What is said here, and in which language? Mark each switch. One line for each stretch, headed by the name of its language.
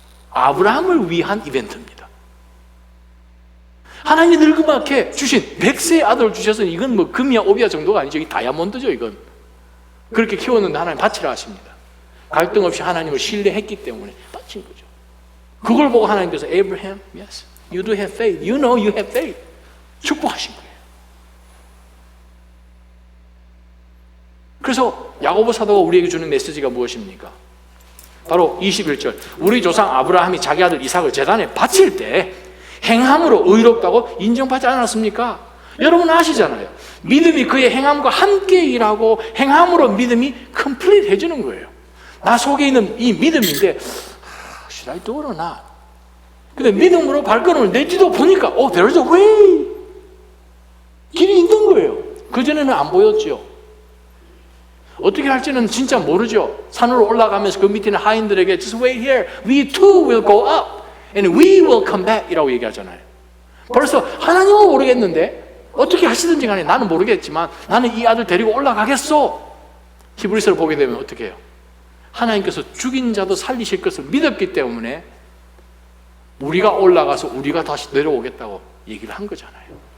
Korean: 아브라함을 위한 이벤트입니다. 하나님이 늙음하게 주신 100세의 아들을 주셔서 이건 뭐 금이야 오비야 정도가 아니죠. 이 다이아몬드죠 이건. 그렇게 키웠는데 하나님 바치라 하십니다. 갈등 없이 하나님을 신뢰했기 때문에 바친 거죠. 그걸 보고 하나님께서
English: Abraham, yes, you do have faith. You know you have faith.
Korean: 축복하신 거예요. 그래서 야고보 사도가 우리에게 주는 메시지가 무엇입니까? 바로 21절. 우리 조상 아브라함이 자기 아들 이삭을 제단에 바칠 때 행함으로 의롭다고 인정받지 않았습니까? 여러분 아시잖아요. 믿음이 그의 행함과 함께 일하고 행함으로 믿음이 컴플리트 해주는 거예요. 나 속에 있는 이 믿음인데
English: should I do it or not?
Korean: 근데 믿음으로 발걸음을 내지도 보니까
English: there's a way.
Korean: 길이 있는 거예요. 그전에는 안 보였죠. 어떻게 할지는 진짜 모르죠. 산으로 올라가면서 그 밑에 있는 하인들에게
English: just wait here. We too will go up and we will come back
Korean: 이라고 얘기하잖아요. 벌써 하나님은 모르겠는데 어떻게 하시든지 간에 나는 모르겠지만 나는 이 아들 데리고 올라가겠어. 히브리서를 보게 되면 어떻게 해요? 하나님께서 죽인 자도 살리실 것을 믿었기 때문에 우리가 올라가서 우리가 다시 내려오겠다고 얘기를 한 거잖아요.